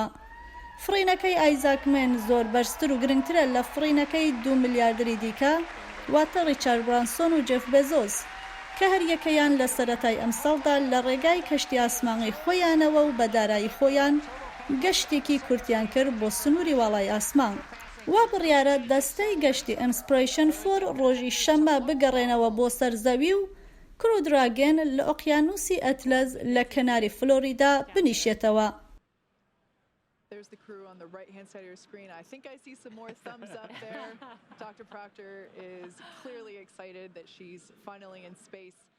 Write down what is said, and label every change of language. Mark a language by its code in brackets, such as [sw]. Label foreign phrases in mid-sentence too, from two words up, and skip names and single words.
[ckb] فڕینەکەی ئایزاکمێن زۆر بەرزتر و گرنگترە لە فڕینەکەی 2 ملیاردەری دیکە، واتە ڕیچارد برانسۆن و جێف بێزۆس، کە هەر یەکەیان لە سەرەتای ئەم ساڵدا لە ڕێگای کەشتی ئاسمانی خۆیانەوە و بە دارایی خۆیان گەشتێکی کورتیان کرد بۆ سنووری واڵای ئاسمان. وا بڕیارە دەستەی گەشتی ئینسپیرەیشن 4 ڕۆژی شەممە بگەڕێنەوە بۆ سەرزەوی و کرودراگەن لە ئۆقیانوسی ئەتلەز لە کەناری فلۆریدا بنیشێتەوە. [en] There's the crew on the right-hand side of your screen. I think I see some more thumbs up there. Dr. Proctor is clearly excited that she's finally in space.